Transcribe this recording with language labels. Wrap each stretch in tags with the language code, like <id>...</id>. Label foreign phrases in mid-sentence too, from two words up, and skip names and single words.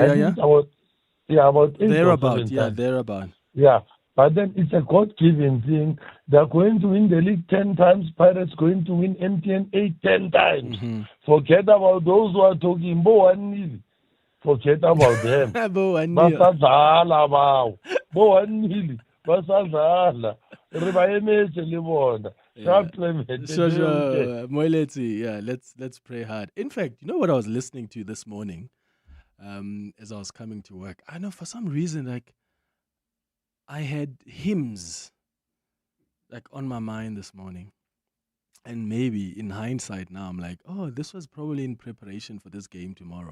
<en>About 8 or 7 Thereabout, times. thereabout. Yeah, but then it's a God-given thing. They're going to win the league 10 times. Pirates going to win MTN 10 times. Mm-hmm. Forget about those who are talking. Forget about them.</en> <zu>Basadlala bao.</zu> <st>Boanili. Basadlala. Re ba emetse le bona.</st> <en>Sharp Clement. Sure. Moeletsi, yeah, let's pray hard. In fact, you know what I was listening to this morning as I was coming to work? I know for some reason, like, I had hymns like on my mind this morning. And maybe in hindsight now, I'm like, oh, this was probably in preparation for this game tomorrow.</en>